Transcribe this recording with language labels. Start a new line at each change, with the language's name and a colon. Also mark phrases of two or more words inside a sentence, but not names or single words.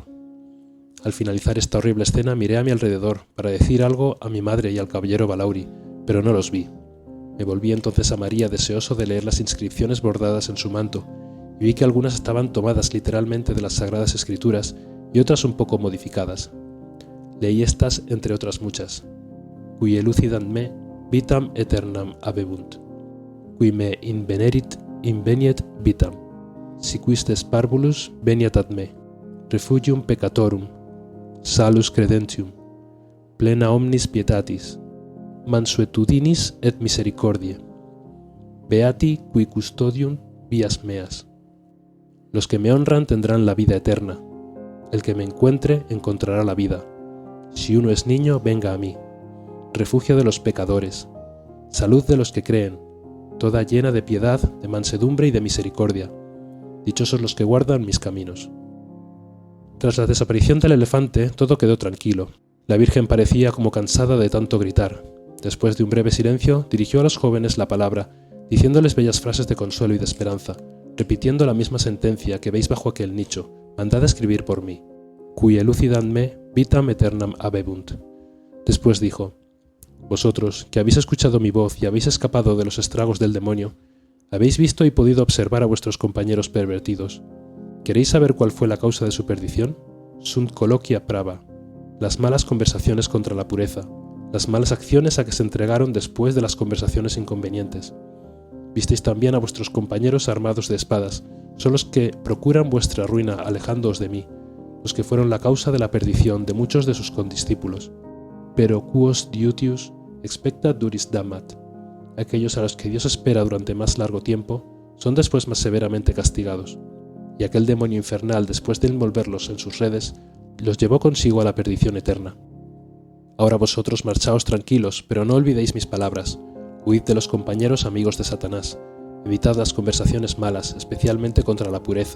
Spanish: Al finalizar esta horrible escena miré a mi alrededor para decir algo a mi madre y al caballero Balauri, pero no los vi. Me volví entonces a María deseoso de leer las inscripciones bordadas en su manto, y vi que algunas estaban tomadas literalmente de las Sagradas Escrituras y otras un poco modificadas. Leí estas entre otras muchas.
Latin: Qui elucidant me vitam aeternam habebunt, qui me inveniet vitam, si quistes parvulus veniat ad me, refugium peccatorum, salus credentium, plena omnis pietatis, mansuetudinis et misericordiae, beati qui custodium vias meas.
Spanish: Los que me honran tendrán la vida eterna. El que me encuentre encontrará la vida. Si uno es niño, venga a mí. Refugio de los pecadores, salud de los que creen, toda llena de piedad, de mansedumbre y de misericordia. Dichosos los que guardan mis caminos. Tras la desaparición del elefante, todo quedó tranquilo. La Virgen parecía como cansada de tanto gritar. Después de un breve silencio, dirigió a los jóvenes la palabra, diciéndoles bellas frases de consuelo y de esperanza, repitiendo la misma sentencia que veis bajo aquel nicho: mandad a escribir por mí.
Latin: Qui elucidant me vitam aeternam habebunt.
Spanish: Después dijo: vosotros, que habéis escuchado mi voz y habéis escapado de los estragos del demonio, habéis visto y podido observar a vuestros compañeros pervertidos. ¿Queréis saber cuál fue la causa de su perdición?
Latin: Sunt colloquia prava,
Spanish: las malas conversaciones contra la pureza, las malas acciones a que se entregaron después de las conversaciones inconvenientes. Visteis también a vuestros compañeros armados de espadas, son los que procuran vuestra ruina alejándoos de mí, los que fueron la causa de la perdición de muchos de sus condiscípulos.
Latin: Pero quos Diutius expecta duris damat.
Spanish: Aquellos a los que Dios espera durante más largo tiempo son después más severamente castigados. Y aquel demonio infernal, después de envolverlos en sus redes, los llevó consigo a la perdición eterna. Ahora vosotros marchaos tranquilos, pero no olvidéis mis palabras. Huid de los compañeros amigos de Satanás. Evitad las conversaciones malas, especialmente contra la pureza.